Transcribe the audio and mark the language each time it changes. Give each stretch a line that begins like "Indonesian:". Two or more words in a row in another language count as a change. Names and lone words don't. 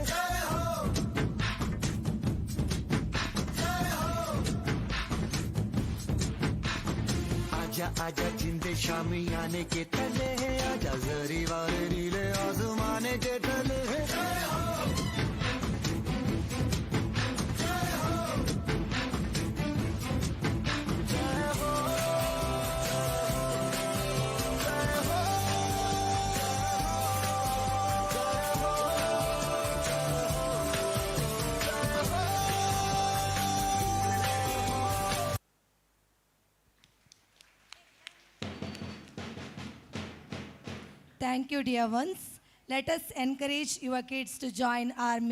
Hindi: आजा आजा जिंद शामी आने के तले आजा जरी वाले नीले आसमाने के तले
English: Thank you, dear ones. Let us encourage your kids to join army.